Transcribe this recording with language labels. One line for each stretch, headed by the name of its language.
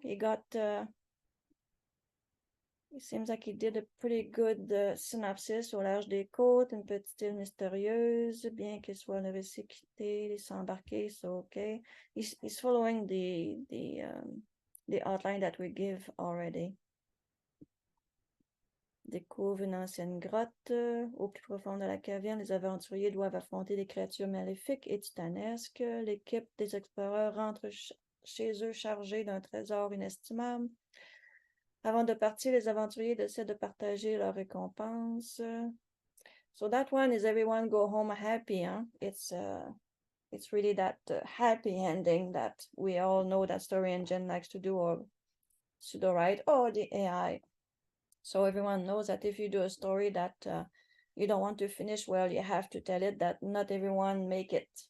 English: He got it seems like he did a pretty good synopsis
French: au large des côtes, une petite île mystérieuse, bien qu'il soit le récit quitté, les s'embarquer,
English: so okay. He's following the outline that we give already.
French: découvrent une ancienne grotte. Au plus profond de la caverne, les aventuriers doivent affronter des créatures maléfiques et titanesques. L'équipe des exploreurs rentre chez eux chargée d'un trésor inestimable. Avant de partir, les aventuriers décident de partager leurs récompenses.
English: So that one is everyone go home happy, huh? It's really that happy ending that we all know that Story Engine likes to do, or Sudowrite, or the AI. So everyone knows that if you do a story that you don't want to finish well, you have to tell it that not everyone make it.